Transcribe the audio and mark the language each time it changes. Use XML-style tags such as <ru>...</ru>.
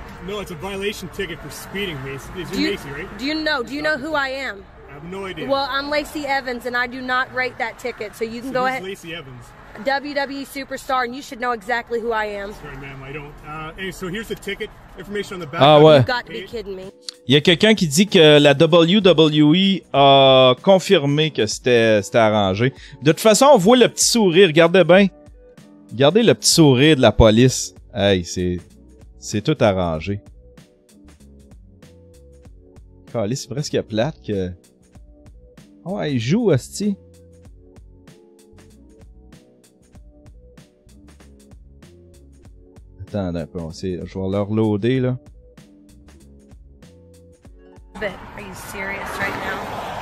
<en>No, it's a violation ticket for speeding, Macy. It's Macy, right? Do you know who I am? I have no idea. Well, I'm Lacey Evans, and I do not rate that ticket, so you can go ahead. Lacey Evans? WWE superstar, and you should know exactly who I am. Sorry, ma'am, I don't. Hey, so here's the ticket information on the back.</en> <fr>Ah ouais.</fr> <en>You've got to be kidding me.</en> <fr>Il y a quelqu'un qui dit que la WWE a confirmé que c'était arrangé. De toute façon, on voit le petit sourire. Regardez bien. Regardez le petit sourire de la police. Hey, c'est tout arrangé. Caliste, c'est presque plate que... Oh, ouais, il joue, hostie. Attends un peu, je vais leur loader, là.</fr> <en>But are you serious right now?</en>